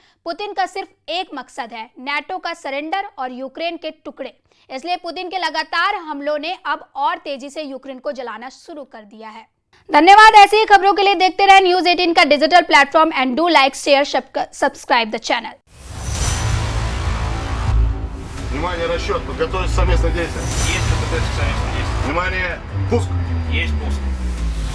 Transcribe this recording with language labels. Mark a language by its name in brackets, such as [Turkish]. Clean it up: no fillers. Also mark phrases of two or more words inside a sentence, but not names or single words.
[Hindi] पुतिन का सिर्फ एक मकसद है, नाटो का सरेंडर और यूक्रेन के टुकड़े। इसलिए पुतिन के लगातार हमलों ने अब और तेजी से यूक्रेन को जलाना शुरू कर दिया है। धन्यवाद। ऐसी ही खबरों के लिए देखते रहे न्यूज़ 18 का [English] digital platform and do like, share, subscribe the channel. [Russian] Внимание, расчет. Подготовить совместное действие. Есть КПТ к совместным действиям. Внимание, пуск. Есть пуск.